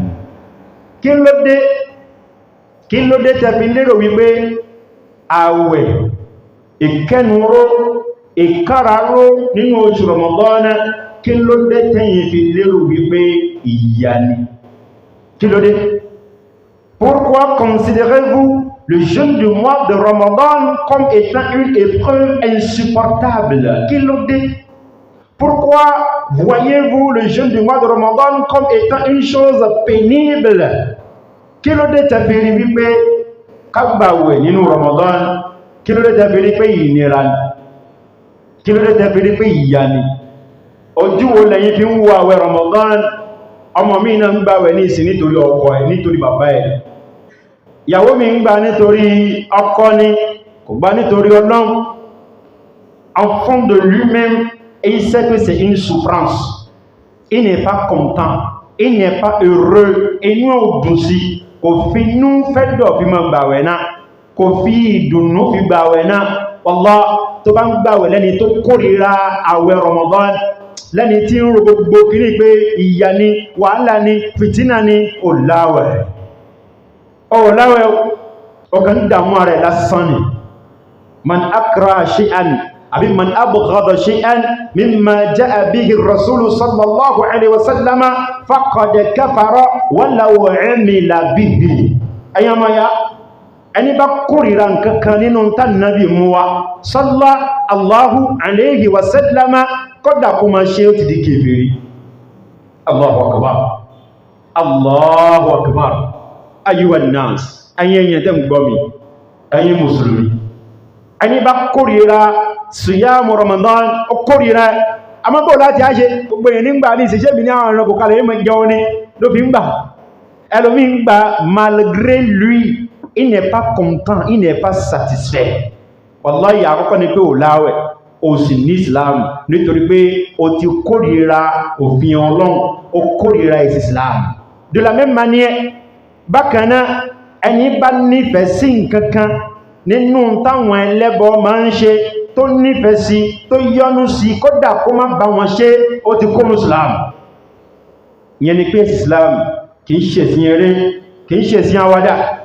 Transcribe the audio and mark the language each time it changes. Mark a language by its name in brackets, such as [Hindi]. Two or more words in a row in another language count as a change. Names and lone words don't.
[Yoruba] kí ló dé tẹ́fi lérò wípé àwẹ̀ ìkẹnuró ìkáraró nínú oṣù ramadana kí ló dé tẹ́yìn fi lérò wípé ìyà ni kí ló dé [French] pourquoi considérez-vous le jeûne du mois de Ramadan comme étant une épreuve insupportable? Pourquoi voyez-vous le jeûne du mois de Ramadan comme étant une chose pénible? [Yoruba] Kí ló dé tẹ́ fi rí wípé ká gbààwẹ̀ nínú Ramadan? Kí ló dé tẹ́ fi rí pé ìnira ni? Kí ló dé tẹ́ fi rí pé ìyà ni? Ojú wo lẹ́yìn fi ń wo àwẹ̀ Ramadan? Ọmọ mi náà ń gbààwẹ̀ ní ìsìn nítorí ọkọ ẹ̀, nítorí bàbá ẹ̀. Ìyàwó mi ń gbà nítorí ọkọ ni, kò gbà nítorí Ọlọ́run. [French] En fond de lui-même, il sait que c'est une souffrance. Il n'est pas content, il n'est pas heureux. [Yoruba] Inú ò dùn sí, kò fi inú fẹ́ dọ̀ fi máa gbààwẹ̀ náà, kò fi ìdùnnú fi gbààwẹ̀ náà. Wallah, tó bá ń gbààwẹ̀ lẹ́ni tó kórìíra àwẹ̀ Ramadan, lẹ́ni tí ń ro gbogbo kìí pé ìyà ni, wàhálà ni, fìtínà ni, ò láwẹ̀. Láwẹ̀ ọkàn dàmú rẹ̀ lásán ni. [Arabic] من أكره شيئا àbí من أبغض شيئا مما جاء به الرسول صلى الله عليه وسلم فقد كفر ولو عمل به. [Yoruba] Ayamaya ẹni bá kórìíra nǹkankan nínú tán nabi mú wá [Arabic] صلى الله عليه وسلم [Yoruba] kódà kó máa ṣe ó ti di kèfèrí. [Arabic] الله أكبر، الله أكبر. أيها الناس, [Yoruba] ayẹyẹ tẹ́ ń gbọ́ mi, ẹ̀yin mùsùlùmí, ẹni bá kórìíra síyámù Ramadan, ó kórìíra àmọ́bọ̀ láti áṣe gbogbo èyàn nígbà ní ìṣẹ́ṣẹ́ mi ní àwọn ọ̀rọ̀ kòkàlẹ̀ yìí mọ̀ jẹun ní ló fi ń gbà ẹlòmí ń gbà [French] malgré lui, il n'est pas content, il n'est pas satisfait. [Yoruba] Wallahi àkọ́kọ́ ni pé ò láwẹ̀ ó sì ní Islam nítorí pé ó ti kórìíra òfin Ọlọ́run, ó kórìíra Islam. [French] De la même manière, [Yoruba] bákan náà ẹni bá nífẹ̀ẹ́ sí nǹkankan nínú táwọn ẹlẹ́bọ máa ń ṣe tó nífẹ̀ẹ́ sí tó yọ́nú sí kódà kó má bá wọn ṣe ó ti kó Islam. Ìyẹn ni pé Islam kìí ṣe sí eré, kìí ṣe sí àwàdà.